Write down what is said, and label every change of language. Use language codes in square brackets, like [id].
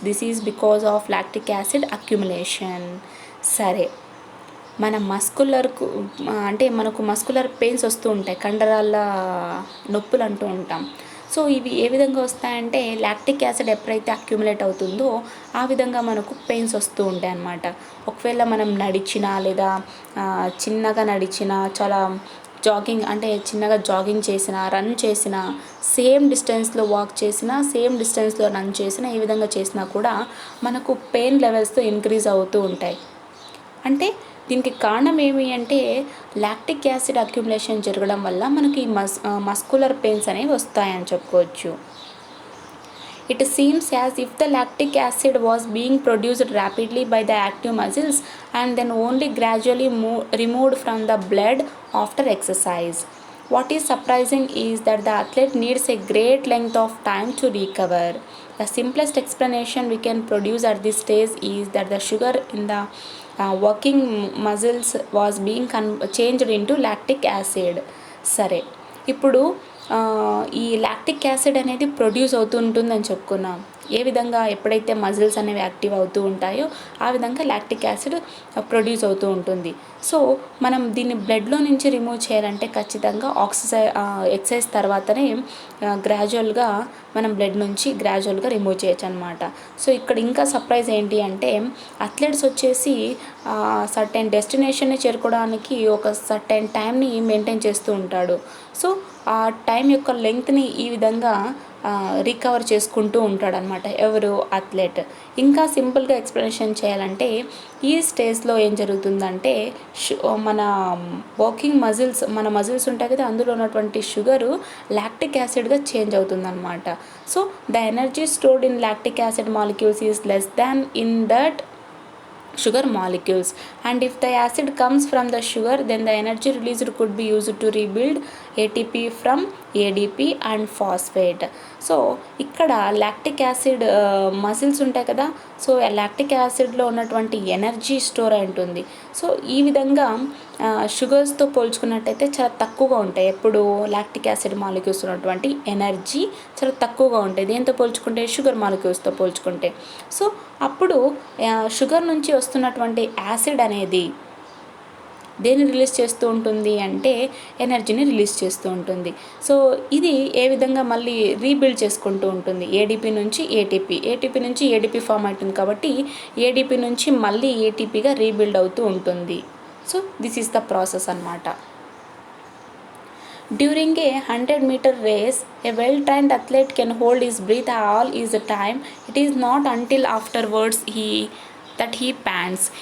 [en] This is because of lactic acid accumulation. [te] సరే, మన మస్కులర్కు అంటే మనకు మస్కులర్ పెయిన్స్ వస్తూ ఉంటాయి, కండరాల నొప్పులు అంటూ ఉంటాం. సో ఇవి ఏ విధంగా వస్తాయంటే లాక్టిక్ యాసిడ్ ఎప్పుడైతే అక్యుములేట్ అవుతుందో ఆ విధంగా మనకు పెయిన్స్ వస్తూ ఉంటాయి అన్నమాట. ఒకవేళ మనం నడిచినా లేదా చిన్నగా నడిచినా, చాలా జాగింగ్ అంటే చిన్నగా జాగింగ్ చేసిన, రన్ చేసిన, సేమ్ డిస్టెన్స్లో వాక్ చేసినా, సేమ్ డిస్టెన్స్లో రన్ చేసినా, ఈ విధంగా చేసినా కూడా మనకు పెయిన్ లెవెల్స్తో ఇంక్రీజ్ అవుతూ ఉంటాయి. అంటే దీనికి కారణం ఏమి అంటే లాక్టిక్ యాసిడ్ అక్యుములేషన్ జరగడం వల్ల మనకి మస్కులర్ పెయిన్స్ అనేవి వస్తాయని చెప్పుకోవచ్చు. [en] It seems as if the lactic acid was being produced rapidly by the active muscles and then only gradually removed from the blood after exercise. What is surprising is that the athlete needs a great length of time to recover. The simplest explanation we can produce at this stage is that the sugar in the working muscles was being changed into lactic acid. [te] సరే, ఇప్పుడు ఈ lactic acid అనేది produce అవుతూ ఉంటుందని చెప్పుకున్నాం. ఏ విధంగా ఎప్పుడైతే muscles అనేవి యాక్టివ్ అవుతూ ఉంటాయో ఆ విధంగా లాక్టిక్ యాసిడ్ ప్రొడ్యూస్ అవుతూ ఉంటుంది. సో మనం దీన్ని బ్లడ్లో నుంచి రిమూవ్ చేయాలంటే ఖచ్చితంగా ఎక్సర్సైజ్ తర్వాతనే గ్రాడ్యువల్గా మనం బ్లడ్ నుంచి గ్రాడ్యువల్గా రిమూవ్ చేయొచ్చు అనమాట. సో ఇక్కడ ఇంకా సర్ప్రైజ్ ఏంటి అంటే అథ్లెట్స్ వచ్చేసి సర్టెన్ డెస్టినేషన్ని చేరుకోవడానికి ఒక సర్టెన్ టైంని మెయింటైన్ చేస్తూ ఉంటాడు. సో ఆ టైం యొక్క లెంగ్త్ని ఈ విధంగా రికవర్ చేసుకుంటూ ఉంటాడనమాట ఎవరు అథ్లెట్. ఇంకా సింపుల్గా ఎక్స్ప్లెనేషన్ చేయాలంటే ఈ స్టేజ్లో ఏం జరుగుతుందంటే మన వాకింగ్ మజిల్స్, మన మజిల్స్ ఉంటాయి కదా, అందులో ఉన్నటువంటి షుగరు లాక్టిక్ యాసిడ్గా చేంజ్ అవుతుందన్నమాట. [en] So the energy stored in lactic acid molecules is less than in that sugar molecules, and if the acid comes from the sugar, then the energy released could be used to rebuild ATP from ADP and phosphate. [te] So ఇక్కడ lactic acid muscles ఉంటాయి కదా, so lactic యాసిడ్లో ఉన్నటువంటి energy store అయి ఉంటుంది. So ఈ విధంగా షుగర్స్తో పోల్చుకున్నట్టయితే చాలా తక్కువగా ఉంటాయి. ఎప్పుడు లాక్టిక్ యాసిడ్ మాలిక్యూల్స్ ఉన్నటువంటి ఎనర్జీ చాలా తక్కువగా ఉంటాయి దేంతో పోల్చుకుంటే, షుగర్ మాలిక్యూల్స్తో పోల్చుకుంటే. సో అప్పుడు షుగర్ నుంచి వస్తున్నటువంటి యాసిడ్ అనేది దేన్ని రిలీజ్ చేస్తూ ఉంటుంది అంటే ఎనర్జీని రిలీజ్ చేస్తూ ఉంటుంది. సో ఇది ఏ విధంగా మళ్ళీ రీబిల్డ్ చేసుకుంటూ ఉంటుంది, ఏడిపి నుంచి ఏటీపీ నుంచి ఏడిపి ఫామ్ అవుతుంది కాబట్టి ఏడిపి నుంచి మళ్ళీ ఏటీపీగా రీబిల్డ్ అవుతూ ఉంటుంది. [en] So this is the process అన్నమాట. During a 100-meter race, a well-trained athlete can hold his breath all his time. It is not until afterwards that he pants.